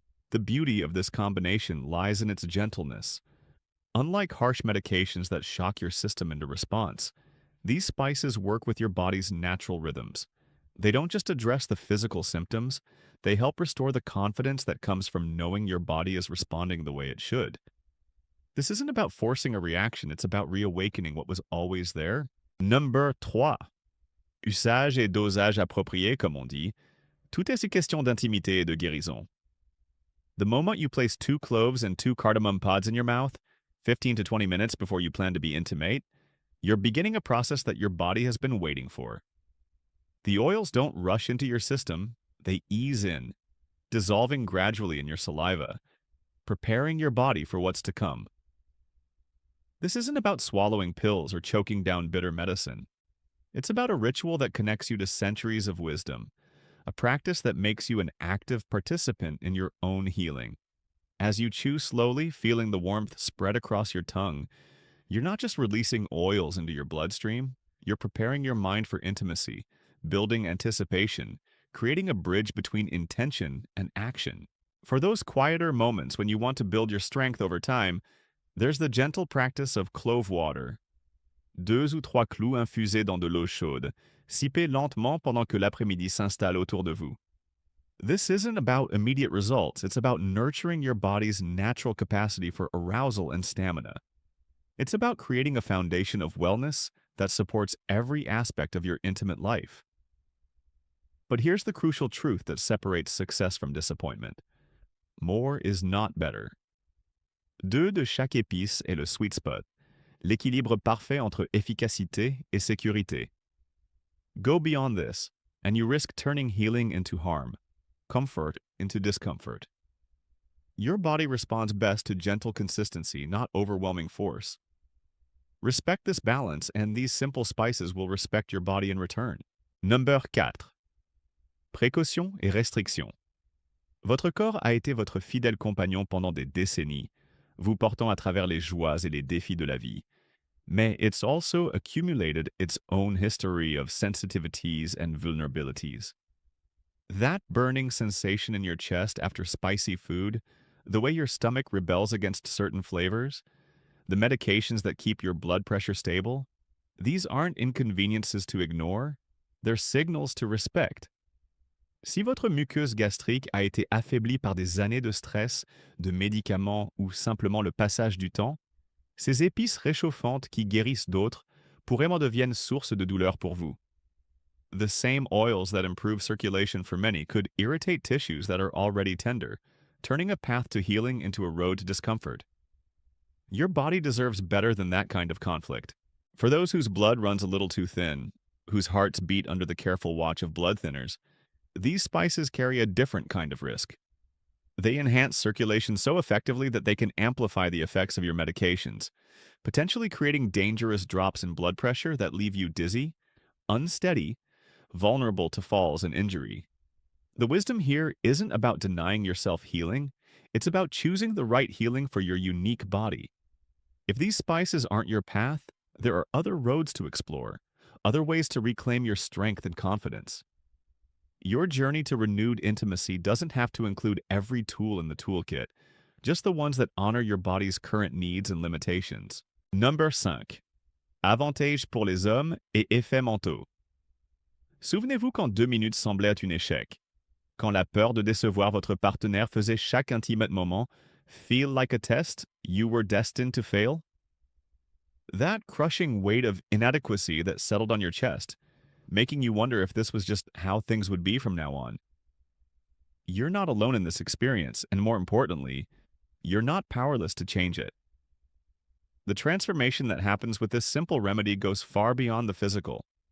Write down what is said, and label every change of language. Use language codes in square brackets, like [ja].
[en] The beauty of this combination lies in its gentleness. Unlike harsh medications that shock your system into response, these spices work with your body's natural rhythms. They don't just address the physical symptoms, they help restore the confidence that comes from knowing your body is responding the way it should. This isn't about forcing a reaction, it's about reawakening what was always there. Number 3. [fr] Usage et dosage approprié, comme on dit. Tout est si question d'intimité et de guérison. [en] The moment you place 2 cloves and 2 cardamom pods in your mouth, 15 to 20 minutes before you plan to be intimate, you're beginning a process that your body has been waiting for. The oils don't rush into your system, they ease in. dissolving gradually in your saliva, preparing your body for what's to come. This isn't about swallowing pills or choking down bitter medicine. It's about a ritual that connects you to centuries of wisdom, a practice that makes you an active participant in your own healing. As you chew slowly, feeling the warmth spread across your tongue, you're not just releasing oils into your bloodstream, you're preparing your mind for intimacy, building anticipation, creating a bridge between intention and action. For those quieter moments when you want to build your strength over time, there's the gentle practice of clove water. [fr] 2 ou 3 clous infusés dans de l'eau chaude. Sipez lentement pendant que l'après-midi s'installe autour de vous. [en] This isn't about immediate results, it's about nurturing your body's natural capacity for arousal and stamina. It's about creating a foundation of wellness that supports every aspect of your intimate life. But here's the crucial truth that separates success from disappointment. More is not better. [fr] Deux de chaque épice est le sweet spot, l'équilibre parfait entre efficacité et sécurité. [en] Go beyond this, and you risk turning healing into harm, comfort into discomfort. Your body responds best to gentle consistency, not overwhelming force. Respect this balance, and these simple spices will respect your body in return. [fr] Number 4. Précaution et restriction. Votre corps a été votre fidèle compagnon pendant des décennies, vous portant à travers les joies et les défis de la vie. Mais [en] it's also accumulated its own history of sensitivities and vulnerabilities. That burning sensation in your chest after spicy food, the way your stomach rebels against certain flavors, the medications that keep your blood pressure stable, these aren't inconveniences to ignore, they're signals to respect. [fr] Si votre muqueuse gastrique a été affaiblie par des années de stress, de médicaments ou simplement le passage du temps, ces épices réchauffantes qui guérissent d'autres pourraient en devenir source de douleur pour vous. [en] The same oils that improve circulation for many could irritate tissues that are already tender, turning a path to healing into a road to discomfort. Your body deserves better than that kind of conflict. For those whose blood runs a little too thin, whose hearts beat under the careful watch of blood thinners, these spices carry a different kind of risk. They enhance circulation so effectively that they can amplify the effects of your medications, potentially creating dangerous drops in blood pressure that leave you dizzy, unsteady, vulnerable to falls and injury. The wisdom here isn't about denying yourself healing, it's about choosing the right healing for your unique body. If these spices aren't your path, there are other roads to explore, other ways to reclaim your strength and confidence. Your journey to renewed intimacy doesn't have to include every tool in the toolkit, just the ones that honor your body's current needs and limitations. Number 5. [fr] Avantages pour les hommes et effets mentaux. Souvenez-vous quand 2 minutes semblaient être un échec, quand la peur de décevoir votre partenaire faisait chaque [en] intimate moment feel like a test you were destined to fail? That crushing weight of inadequacy that settled on your chest, making you wonder if this was just how things would be from now on. You're not alone in this experience, and more importantly, you're not powerless to change it. The transformation that happens with this simple remedy goes far beyond the physical.